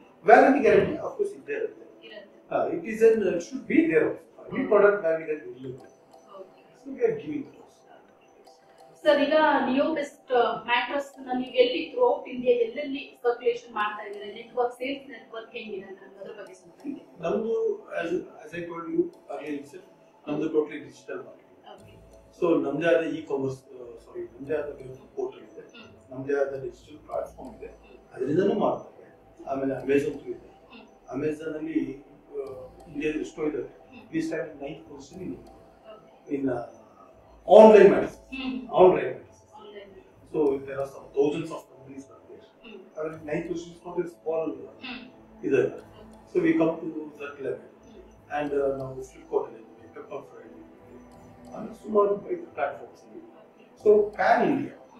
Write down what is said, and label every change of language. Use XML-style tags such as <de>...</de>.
<kn>Warranty guarantee of course ಇದ್ದೇ ಇರುತ್ತೆ.</kn> <en>It is and should be there also.</en> <kn>ಈ product warranty guarantee ಇರುತ್ತೆ.</kn> <en>So we are giving those.</en> <kn>Sir, ಈಗ neo best mattress ನೀವು ಎಲ್ಲಿ through out India ಎಲ್ಲೆಲ್ಲಿ circulation ಮಾಡ್ತಾ ಇದ್ದೀರಾ? ನೆಟ್ವರ್ಕ್, ಸೇಲ್ಸ್ ನೆಟ್ವರ್ಕ್ ಹೇಗಿದೆ ಅಂತ ಅದರ ಬಗ್ಗೆ ಸ್ವಲ್ಪ ಹೇಳಿ. ನಮ್ದು</kn> <en>as I told you earlier itself,</en> <kn>ನಮ್ದು ಟೋಟಲಿ ಡಿಜಿಟಲ್ ಮಾರ್ಕೆಟಿಂಗ್. ಸೊ ನಮ್ದೇ ಆದ ಇ-ಕಾಮರ್ಸ್, ನಮ್ದೇ ಆದ ಪೋರ್ಟಲ್ ಇದೆ, ನಮ್ದೇ ಆದ ಡಿಜಿಟಲ್ ಪ್ಲಾಟ್ಫಾರ್ಮ್ ಇದೆ, ಅದರಿಂದನೂ ಮಾಡ್ತಾರೆ. ಆಮೇಲೆ ಅಮೆಝಾನ್ ಇದೆ. ಅಮೆಝಾನ್ ಅಲ್ಲಿ ಇಂಡಿಯಾದಲ್ಲಿ ಎಷ್ಟೋ ಇದ್ದಾರೆ.</kn> <en>We stand 9th position in online medicine. Online medicine. So there are some thousands of companies out there. I mean, 9th position is not a small either. So we come to that level. And now Flipkart is Pepperfry, and sumaru platforms. So pan India.</en>